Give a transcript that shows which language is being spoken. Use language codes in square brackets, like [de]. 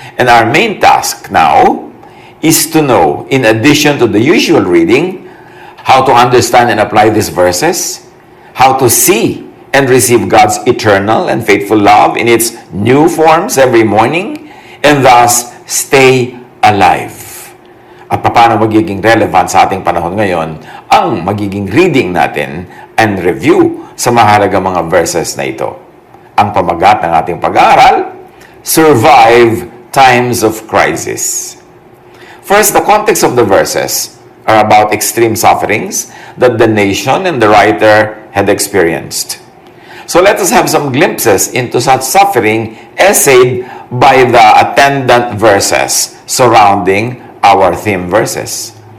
[en] And our main task now is to know, in addition to the usual reading, how to understand and apply these verses, how to see and receive God's eternal and faithful love in its new forms every morning, and thus stay alive. [tl] At paano magiging relevant sa ating panahon ngayon ang magiging reading natin [en] and review [tl] sa mahalagang mga verses na ito. Ang pamagat ng ating pag-aaral, [en] Survive Times of Crisis. First, the context of the verses are about extreme sufferings that the nation and the writer had experienced. So let us have some glimpses into such suffering essayed by the attendant verses surrounding our theme verses.